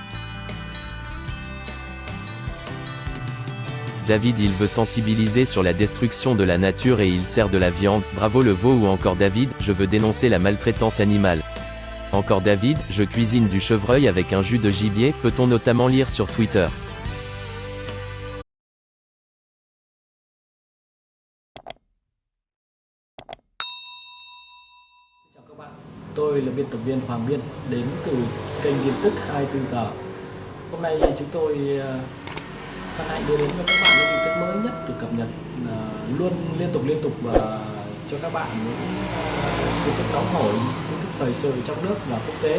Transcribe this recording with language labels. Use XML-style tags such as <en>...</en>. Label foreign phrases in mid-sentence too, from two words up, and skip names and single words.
<fr>David il veut sensibiliser sur la destruction de la nature et il sert de la viande, bravo le veau ou encore David, je veux dénoncer la maltraitance animale. Encore David, je cuisine du chevreuil avec un jus de gibier, peut-on notamment lire sur Twitter.</fr> <vi>Chào các bạn, tôi là biên tập viên Hoàng Biên đến từ kênh tin tức 24 giờ. Hôm nay chúng tôi hân hạnh đưa đến cho các bạn những tin tức mới nhất được cập nhật luôn liên tục và cho các bạn những tin tức nóng hổi, tin tức thời sự trong nước và quốc tế.</vi>